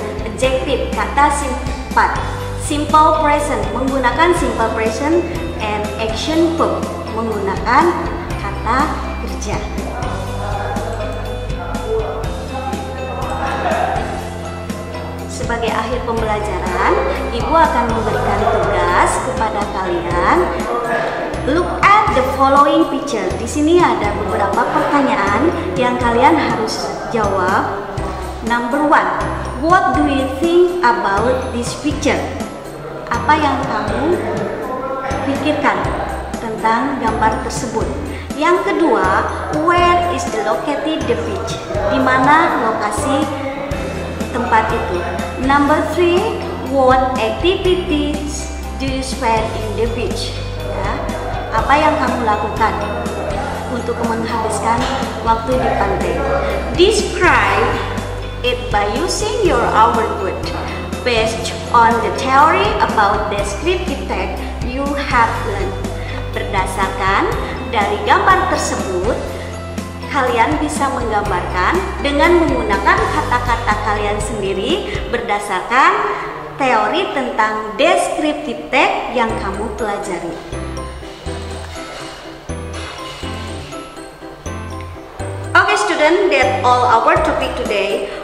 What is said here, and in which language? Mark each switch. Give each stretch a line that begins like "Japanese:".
English: Adjective,
Indonesian: kata sifat.
English: Simple present,
Indonesian: menggunakan simple present,
English: and action verb,
Indonesian: menggunakan kata kerja. Sebagai akhir pembelajaran, Ibu akan memberikan tugas kepada kalian.
English: Look at the following picture.
Indonesian: Di sini ada beberapa pertanyaan yang kalian harus jawab.
English: Number 1, what do you think about this picture?
Indonesian: Apa yang kamu pikirkan tentang gambar tersebut? Yang kedua,
English: where is the located the beach?
Indonesian: Di mana lokasi tempat itu?
English: Number 3, what activities do you spend in the beach?
Indonesian: Ya, apa yang kamu lakukan untuk menghabiskan waktu di pantai?
English: Describe it by using your our word based on the theory about descriptive tag you have learned.
Indonesian: Berdasarkan dari gambar tersebut, kalian bisa menggambarkan dengan menggunakan kata-kata kalian sendiri berdasarkan teori tentang descriptive tag yang kamu pelajari.
English: Okay student, that's all our topic today.